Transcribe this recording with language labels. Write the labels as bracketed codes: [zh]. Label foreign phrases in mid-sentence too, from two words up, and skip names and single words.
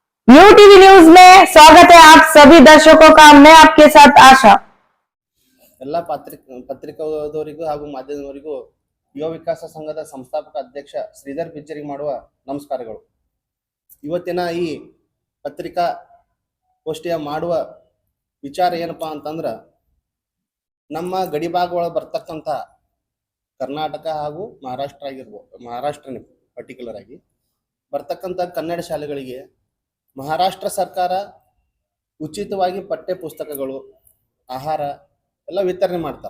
[hi] यू टीवी न्यूज में स्वागत है आप सभी दर्शकों का। मैं आपके साथ आशा। [kn] ಎಲ್ಲ ಪತ್ರಿಕೋದವರಿಗೂ ಹಾಗೂ ಮಾಧ್ಯಮದವರಿಗೂ ಯುವ ವಿಕಾಸ ಸಂಘದ ಸಂಸ್ಥಾಪಕ ಅಧ್ಯಕ್ಷ ಶ್ರೀಧರ್ ಬಿಜ್ಜರಿ ಮಾಡುವ ನಮಸ್ಕಾರಗಳು. ಇವತ್ತಿನ ಈ ಪತ್ರಿಕಾಗೋಷ್ಠಿಯ ಮಾಡುವ ವಿಚಾರ ಏನಪ್ಪಾ ಅಂತಂದ್ರ, ನಮ್ಮ ಗಡಿ ಭಾಗದೊಳಗೆ ಬರ್ತಕ್ಕಂಥ ಕರ್ನಾಟಕ ಹಾಗೂ ಮಹಾರಾಷ್ಟ್ರ ಪರ್ಟಿಕ್ಯುಲರ್ ಆಗಿ ಬರ್ತಕ್ಕಂಥ ಕನ್ನಡ ಶಾಲೆಗಳಿಗೆ ಮಹಾರಾಷ್ಟ್ರ ಸರ್ಕಾರ ಉಚಿತವಾಗಿ ಪಠ್ಯ ಪುಸ್ತಕಗಳು, ಆಹಾರ ಎಲ್ಲ ವಿತರಣೆ ಮಾಡ್ತಾರೆ.